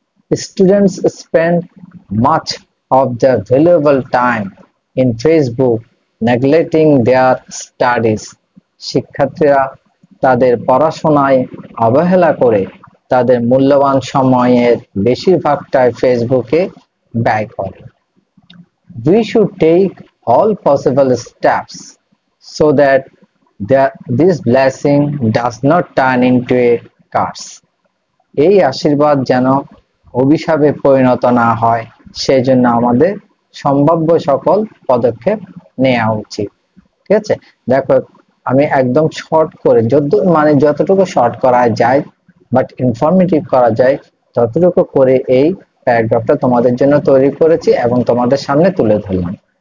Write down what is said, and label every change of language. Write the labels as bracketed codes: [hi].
[en] Students spend much of their valuable time in Facebook, neglecting their studies. [bn] শিক্ষার্থীরা তাদের পড়াশোনায় অবহেলা করে তাদের মূল্যবান সময়ের বেশিরভাগটাই ফেসবুকে ব্যয় করে। [en] We should take all possible steps so that this blessing does not turn into a curse. [bn] এই আশীর্বাদ যেন অভিশাপে পরিণত না হয় সেজন্য আমাদের সম্ভাব্য সকল পদক্ষেপ নেওয়া উচিত। ঠিক আছে, দেখো আমি একদম শর্ট করে যতটুকু শর্ট করা যায় [en] but informative [bn] করা যায় ততটুকু করে এই প্যারাগ্রাফটা তোমাদের জন্য তৈরি করেছি এবং তোমাদের সামনে তুলে ধরলাম।